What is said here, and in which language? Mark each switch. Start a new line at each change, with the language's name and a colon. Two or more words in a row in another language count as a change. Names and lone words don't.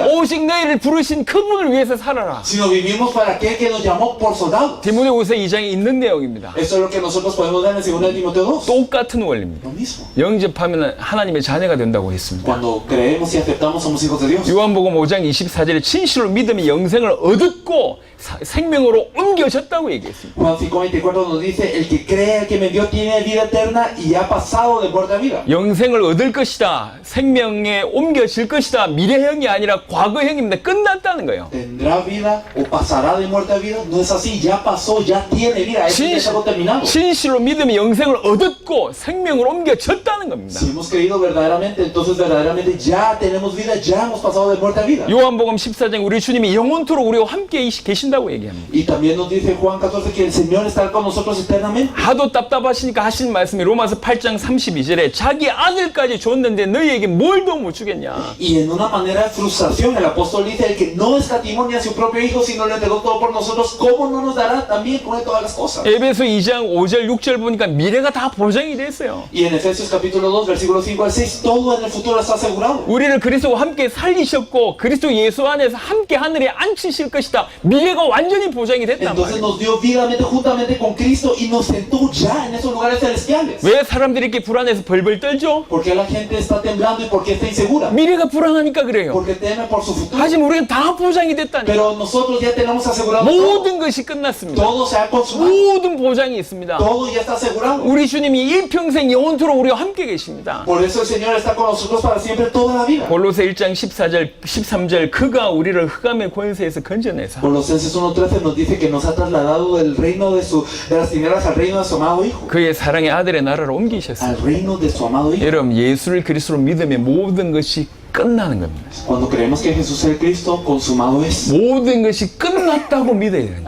Korean: 오직 너희를 부르신 그분을 위해서 살아라.
Spanish: Sino vivimos para aquel que nos llamó por soldados.
Korean: 디모데후서 2장에 있는 내용입니다.
Spanish: Esto es lo que nosotros podemos ver en 2 Timoteo 2.
Korean: 똑같은 원리입니다.
Spanish: Lo mismo.
Korean: 영접하면 하나님의 자녀가 된다고 했습니다.
Spanish: Cuando creemos y aceptamos somos hijos de Dios.
Korean: 요한복음 5장 24절에 진실로 믿음이 영생을 얻었고 생명으로 옮겨졌다고 얘기했습니다.
Spanish: Juan 5:24 nos dice, el que cree, el que me dio, tiene vida eterna y ha pasado de muerte a vida.
Korean: 영생을 얻을 것이다. 생명에 옮겨질 것이다. 미래형이 아니라 과거형입니다. 끝났다는 거예요.
Spanish: ¿Tendrá vida o pasará de muerte a vida? No es así, ya pasó, ya tiene vida, eso ya es algo terminado.
Korean: 진실로 믿음이 영생을 얻었고 생명으로 옮겨졌다는 겁니다.
Spanish: Si hemos creído verdaderamente, entonces verdaderamente ya tenemos vida, ya hemos pasado de muerte a vida.
Korean: 요한복음 14장 우리 주님이 영원토록 우리와 함께 계신다고 얘기합니다.
Spanish: Y También nos dice Juan 14 que el Señor está con nosotros eternamente.
Korean: 하도 답답하시니까 하신 말씀이 로마서 8장 32절에 자기 아들까지 줬는데 너희에게 뭘 더 못 주겠냐.
Spanish: Y en una manera de frustración, el apóstol dice: el que no escatimó ni a su propio hijo, sino le entregó todo por nosotros, ¿cómo no nos dará también con él todas las cosas?
Korean: 에베소 2장 5절 6절 보니까 미래가 다 보장이 됐어요.
Spanish: Y en Efesios capítulo 2, versículos 5 al 6, todo en el futuro está asegurado.
Korean: 우리를 그리스도와 함께 살리셨고 그리스도 예수 안에서 함께 하늘에 앉히실 것이다. 미래가 완전히 보장이 됐단
Spanish: Entonces
Korean: 말이에요.
Spanish: nos dio vida juntamente con Cristo y nos sentó ya en esos lugares celestiales.
Korean: 왜 사람들이 이렇게 불안해서 벌벌 떨죠?
Spanish: ¿Por qué la gente está temblando y por qué está insegura?
Korean: 미래가 불안하니까 그래요.
Spanish: Porque teme por su futuro.
Korean: 하지만 우리는 다 보장이 됐다니.
Spanish: Pero nosotros ya tenemos asegurado todo.
Korean: 모든 것이 끝났습니다.
Spanish: Todo se ha consumado.
Korean: 모든 보장이 있습니다.
Spanish: Todo ya está asegurado.
Korean: 우리 주님이 일평생 영원토록 우리와 함께 계십니다.
Spanish: Por eso el Señor está con nosotros para siempre toda la vida.
Korean: 골로새 1장 14절 13절 그가 우리를 흑암의 권세에서 건져내사
Spanish: Colosenses 1:13 nos dice que nos ha trasladado del reino de las tinieblas al reino de su amado Hijo.
Korean: 그의 사랑의 아들의 나라로 옮기셨습니다.
Spanish: Al reino de su amado Hijo.
Korean: 여러분 예수를 그리스도로 믿으면 모든 것이 끝나는 겁니다.
Spanish: Cuando creemos que Jesús es el Cristo, consumado es.
Korean: 모든 것이 끝났다고 믿어야 됩니다.